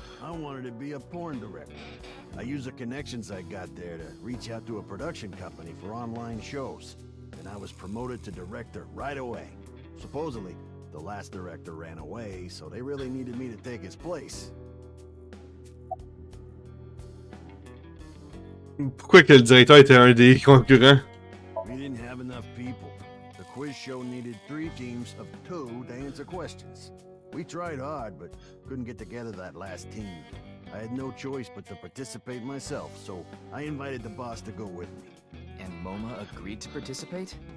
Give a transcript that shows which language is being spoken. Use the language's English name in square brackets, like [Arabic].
[English] I wanted to be a porn director. I used the connections I got there to reach out to a production company for online shows. And I was promoted to director right away. Supposedly, the last director ran away, so they really needed me to take his place. [French] Pourquoi que le directeur était un des concurrents? [English] We didn't have enough people. The quiz show needed 3 teams of 2 to answer questions. We tried hard, but couldn't get together that last team. I had no choice but to participate myself, so I invited the boss to go with me. And MoMA agreed to participate?